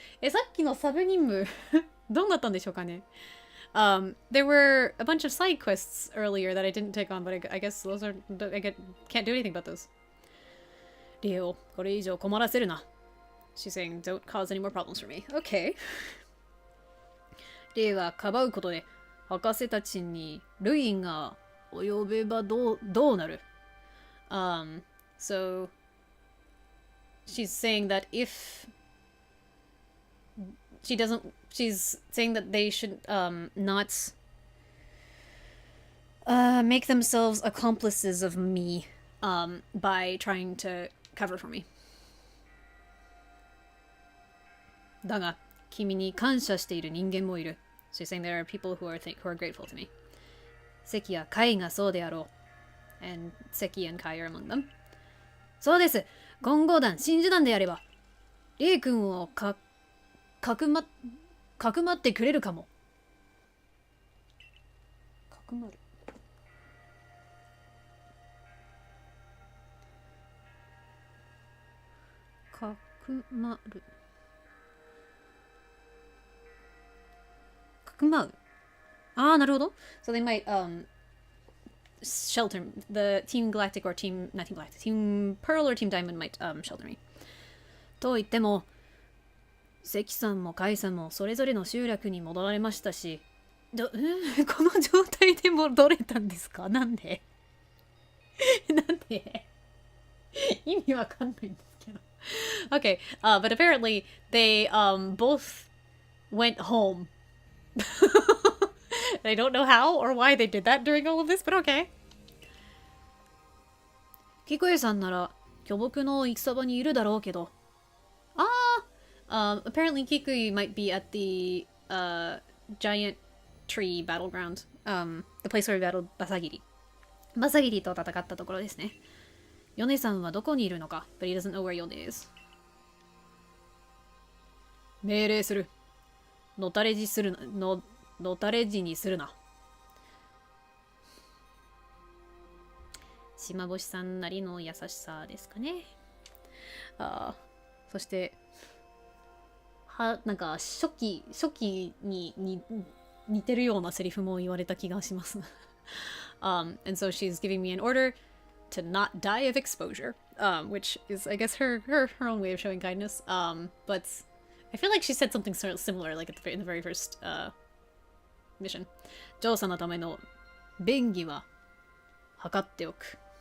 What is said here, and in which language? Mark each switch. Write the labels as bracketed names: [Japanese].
[Japanese] さっきのサブ任務どうなったんでしょうかね。 [English] There were a bunch of side quests earlier that I didn't take on, but I guess those are can't do anything about those. [Japanese] リエをこれ以上困らせるな。 [English] She's saying, don't cause any more problems for me. Okay. [Japanese] リエがかばうことで博士たちに類が及べばどうなる。 [English] So she's saying that if she's saying that they should not make themselves accomplices of me by trying to cover for me. [Japanese] だが君に感謝している人間もいる。 [English] She's saying there are people who are grateful to me. [Japanese] 関やカイがそうであろう。 [English] And Seki and Kai are among them. [Japanese] そうです。混合団、真珠団であれば、リエ君をかくまってくれるかも。かくまる。かくまる。かくまう。ああ、なるほど。 [English] So they might shelter the Team Galactic or not Team Galactic, Team Pearl or Team Diamond might shelter me. [Japanese] と言っても、関さんもカイさんもそれぞれの集落に戻られましたし、この状態で戻れたんですか？なんで意味わかんないんですけど。 [English] Okay, but apparently they both went home. I don't know how or why they did that during all of this, but okay. [Japanese] キクエさんなら巨木の戦場にいるだろうけど。 [English] Apparently Kikui might be at the giant tree battleground. The place where we battled バサギリ。 [Japanese] バサギリと戦ったところですね。ヨネさんはどこにいるのか [English] But he doesn't know where Yone is. [Japanese] 命令する。のたれ死するな。のたれ死にするな。島星さんなりの優しさですかね。そしてなんか初期に似てるようなセリフも言われた気がします。 [English] And so she's giving me an order to not die of exposure, which is, I guess, her own way of showing kindness. But I feel like she said something similar, like in the very first mission. [Japanese] ジョーさんのための便宜は測っておく。